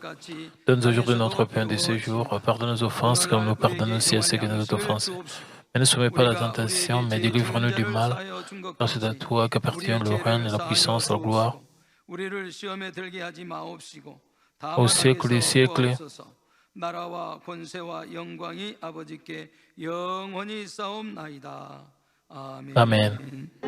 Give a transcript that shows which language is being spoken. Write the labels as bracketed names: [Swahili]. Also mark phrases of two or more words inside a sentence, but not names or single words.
[French] Donne-nous aujourd'hui notre pain de ce jour. Pardonne nos offenses comme nous pardonnons aussi à ceux qui nous ont offensés. Ne nous soumets pas à la tentation, mais délivre-nous du mal. Car c'est à toi qu'appartient le règne, la puissance, la gloire, au siècle des siècles. [Korean] 나라와 권세와 영광이 아버지께 영원히 쌓옵나이다. 아멘. [French] Amen.